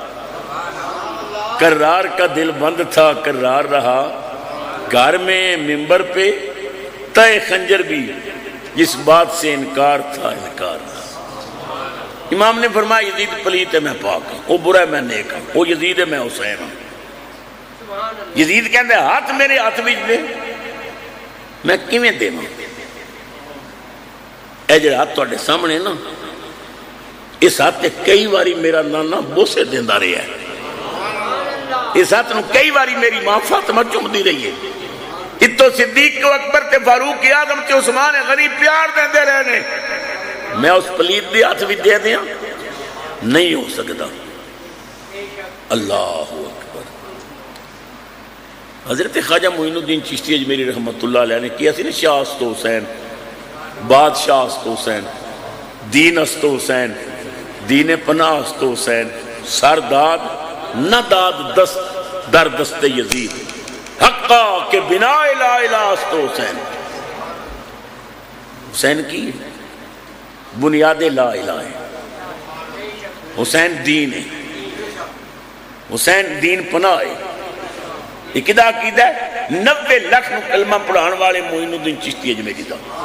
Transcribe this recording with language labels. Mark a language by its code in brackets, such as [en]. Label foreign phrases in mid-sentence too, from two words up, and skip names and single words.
[ur] کرار کا دل بند تھا کرار رہا. گھر میں منبر پہ تہ خنجر بھی جس بات سے انکار تھا انکار تھا. امام نے فرمایا یزید پلیت ہے میں پاک ہوں. وہ برا ہے میں نیک ہوں. وہ یزید ہے میں حسین ہوں. [pa] یزید کہندے ہاتھ میرے ہاتھ وچ دے میں کیویں دیواں. اے جڑا ہاتھ تواڈے سامنے نا اس ہاتھ تے کئی باری میرا نانا بوسے دیندا رہیا ہے. اس ہاتھ نو کئی باری میری ماں فاطمہ چومدی رہی ہے. اتو صدیق کو اکبر تے فاروق اعظم تے عثمان غنی پیار دیندے رہے نے. میں اس پلید دی ہاتھ بھی دے دیاں نہیں ہو سکتا. [ar] اللہ اکبر. [pa] حضرت خواجہ معین الدین چشتی اجمیری رحمت اللہ علیہ نے کیا سی نا [fa] شاہ است حسین بادشاہ است حسین دین است حسین دین پناہ است حسین سر داد نہ داد دست در دست یزید حقا کہ بنا لا الہ است حسین. [ur] حسین کی بنیاد لا الہ ہے. حسین دین ہے. حسین دین پناہ ہے. [pa] یہ کدا عقیدہ ہے 90 لاکھ نو کلمہ پڑھان والے معین الدین چشتی اجمیری دا.